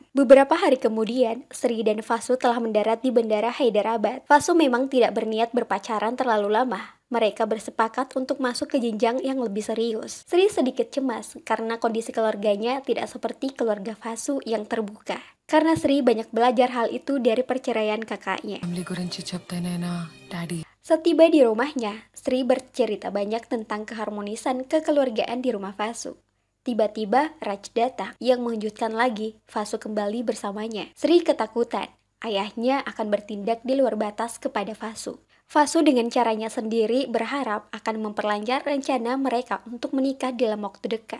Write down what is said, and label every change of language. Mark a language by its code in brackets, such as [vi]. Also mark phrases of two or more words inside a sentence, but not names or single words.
[id] Beberapa hari kemudian, Sri dan Fasu telah mendarat di Bandara Hyderabad. Fasu memang tidak berniat berpacaran terlalu lama. Mereka bersepakat untuk masuk ke jenjang yang lebih serius. Sri sedikit cemas karena kondisi keluarganya tidak seperti keluarga Fasu yang terbuka. Karena Sri banyak belajar hal itu dari perceraian kakaknya. [te] Family gurinchi చెప్తేనేనా డాడీ [id] Setiba di rumahnya, Sri bercerita banyak tentang keharmonisan kekeluargaan di rumah Vasu. Tiba-tiba Raj datang yang mengejutkan lagi, Vasu kembali bersamanya. Sri ketakutan, ayahnya akan bertindak di luar batas kepada Vasu. Vasu dengan caranya sendiri berharap akan memperlancar rencana mereka untuk menikah dalam waktu dekat.